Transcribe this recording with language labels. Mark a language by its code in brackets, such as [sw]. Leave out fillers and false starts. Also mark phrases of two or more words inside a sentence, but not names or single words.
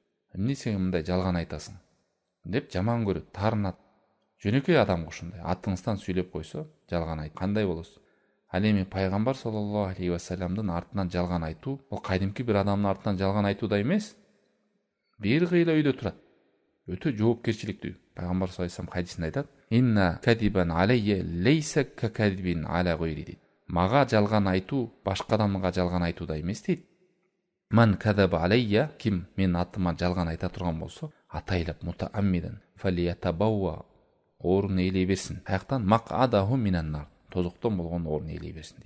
[ky] Эмне сен мындай жалган айтасың? деп жаман көрөт, таарынат. Жөнөкөй адамга ушундай атыңыздан сүйлөп койсо, жалган айт. Кандай болосуз? Ал эми пайгамбар [ar] صلى الله عليه وسلم [ky] артынан жалган айтуу, бул кайдимки бир адамдын артынан жалган айтууда эмес. Бир кыйла үйдө турат. Өтө жоопкерчиликтүү. Пайгамбар [ar] صلى الله عليه وسلم [ky] хадисинде айтат: [ar] "إن كذبا علي ليس ككذب على غيري" [ky] дейт. Мага жалган айтуу башка адамга жалган айтууда эмес дейт. [ar] من كذب علي, [ky] ким мен атыма жалган айта турган болсо, атайлап [ar] متعمدا فليتبوأ, [ky] орун ээлей берсин. Каяктан? [ar] مقعده من النار, [ky] тозоктон болгон орун ээлей берсин дейт.